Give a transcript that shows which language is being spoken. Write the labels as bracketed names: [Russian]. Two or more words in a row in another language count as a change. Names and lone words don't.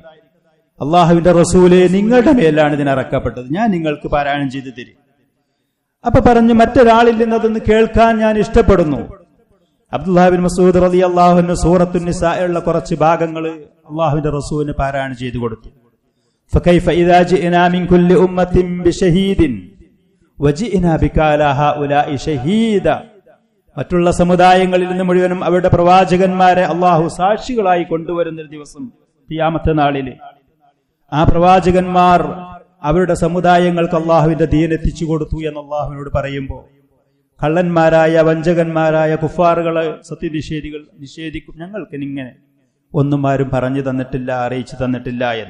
[Malayalam] അള്ളാഹുവിന്റെ റസൂല്, നിങ്ങളുടെ മേലാണ് ഇതിനിറക്കപ്പെട്ടത്, ഞാൻ നിങ്ങൾക്ക് പാരായണം ചെയ്തു തരും. അപ്പൊ പറഞ്ഞു, മറ്റൊരാളിൽ നിന്ന് അതൊന്ന് കേൾക്കാൻ ഞാൻ ഇഷ്ടപ്പെടുന്നു. അബ്ദുല്ലാഹി ബിൻ മസ്ഊദ് [Arabic] رضي الله عنه [Malayalam] സൂറത്തുൻ നിസായിലുള്ള കുറച്ച് ഭാഗങ്ങൾ അള്ളാഹുവിന്റെ റസൂലിന് പാരായണം ചെയ്തു കൊടുത്തു. [Arabic] فكيف إذا جئنا من كل أمة بشهيد وجئنا بك على هؤلاء شهيدا. [Malayalam] മറ്റുള്ള സമുദായങ്ങളിൽ നിന്ന് മുഴുവനും അവരുടെ പ്രവാചകന്മാരെ അള്ളാഹു സാക്ഷികളായി കൊണ്ടുവരുന്നൊരു ദിവസം ഖിയാമത്ത് നാളിൽ ആ പ്രവാചകന്മാർ അവരുടെ സമുദായങ്ങൾക്ക് അള്ളാഹുവിന്റെ ദീൻ എത്തിച്ചു കൊടുത്തു എന്ന് അള്ളാഹുവിനോട് പറയുമ്പോൾ കള്ളന്മാരായ വഞ്ചകന്മാരായ കുഫാറുകളെ സത്യനിഷേധികൾ നിഷേധിക്കും, ഞങ്ങൾക്ക് ഇങ്ങനെ ഒന്നും ആരും പറഞ്ഞു തന്നിട്ടില്ല, അറിയിച്ചു തന്നിട്ടില്ല എന്ന്.